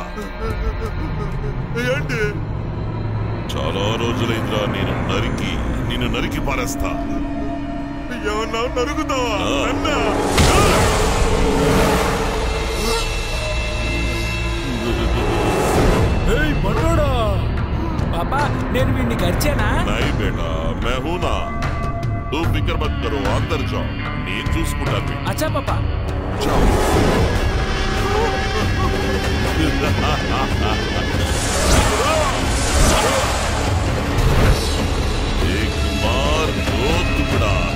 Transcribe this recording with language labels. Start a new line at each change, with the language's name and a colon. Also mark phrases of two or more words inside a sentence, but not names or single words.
Telugu: ఏంటి? చాలా రోజులైందిరా నిన్ను నరికి పారేస్తా. ఏమన్నా నరుగుతావా? మనోడా పాపా, నేను వీడిని గడిచానా?
Hindi: नहीं बेटा, मैं हूं ना. तू फिक्र मत करो, अंदर जाओ,
Telugu: నేను చూసుకుంటాను. అచ్చా పాపా.
Hindi: एक मार दो टुकड़ा.